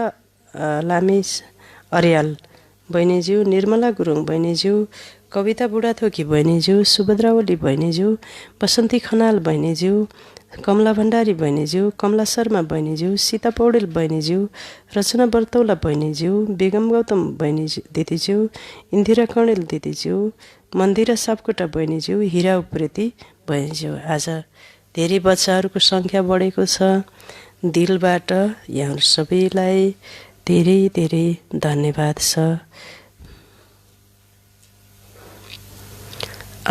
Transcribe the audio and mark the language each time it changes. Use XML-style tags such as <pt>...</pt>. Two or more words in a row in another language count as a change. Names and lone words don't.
<ne>लामिस अर्याल बहिनीज्यू, निर्मला गुरुङ बहिनीज्यू, कविता बुढाथोकी बहिनीज्यू, सुभद्रा ओली बहिनीज्यू, बसन्ती खनाल बहिनीज्यू, कमला भण्डारी बहिनीज्यू, कमला शर्मा बहिनीज्यू, सीता पौडेल बहिनीज्यू, रचना बर्तौला बहिनीज्यू, बेगम गौतम बहिनीज्यू दिदीज्यू, इन्दिरा कणेल दिदीज्यू, मन्दिरा सापकोटा बहिनीज्यू, हिरा उप्रेती बहिनीज्यू। आज धेरै बच्चाहरूको सङ्ख्या बढेको छ। दिलबाट यहाँ सबैलाई धेरै धेरै धन्यवाद छ।</ne>